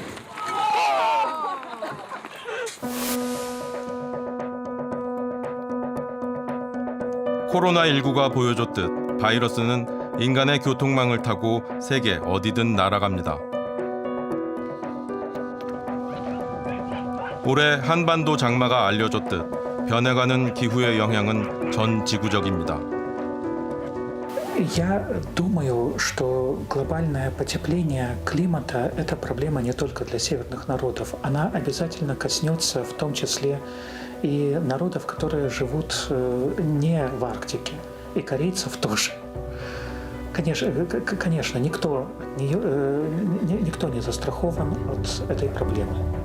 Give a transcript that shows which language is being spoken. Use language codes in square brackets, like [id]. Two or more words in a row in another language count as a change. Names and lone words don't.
[ko] 코로나19가 보여줬듯 바이러스는 인간의 교통망을 타고 세계 어디든 날아갑니다. 올해 한반도 장마가 알려줬듯 변해가는 기후의 영향은 전 지구적입니다. [ru] Я думаю, что глобальное потепление климата – это проблема не только для северных народов. Она обязательно коснется в том числе и народов, которые живут не в Арктике, и корейцев тоже. Конечно, никто не застрахован от этой проблемы.